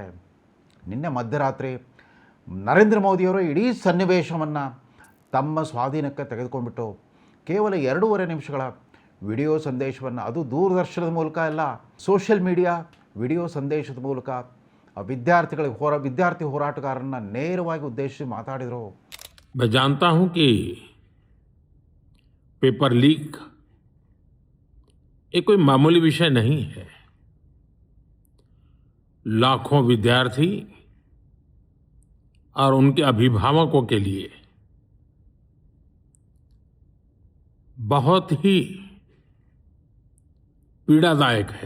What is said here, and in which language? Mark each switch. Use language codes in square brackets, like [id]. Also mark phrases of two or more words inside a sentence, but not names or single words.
[kn] ನಿನ್ನೆ ಮಧ್ಯರಾತ್ರಿ ನರೇಂದ್ರ ಮೋದಿಯವರು ಇಡೀ ಸನ್ನಿವೇಶವನ್ನು ತಮ್ಮ ಸ್ವಾಧೀನಕ್ಕೆ ತೆಗೆದುಕೊಂಡ್ಬಿಟ್ಟು ಕೇವಲ 2.5 ನಿಮಿಷಗಳ ವಿಡಿಯೋ ಸಂದೇಶವನ್ನು, ಅದು ದೂರದರ್ಶನದ ಮೂಲಕ ಅಲ್ಲ, [en] social media video [kn] ಸಂದೇಶದ ಮೂಲಕ ವಿದ್ಯಾರ್ಥಿ ಹೋರಾಟಗಾರರನ್ನು ನೇರವಾಗಿ ಉದ್ದೇಶಿಸಿ ಮಾತಾಡಿದರು. [hi] मैं जानता हूं कि [en] paper leak [hi] ये कोई मामूली विषय नहीं है. लाखों विद्यार्थी और उनके अभिभावकों के लिए बहुत ही पीड़ादायक है.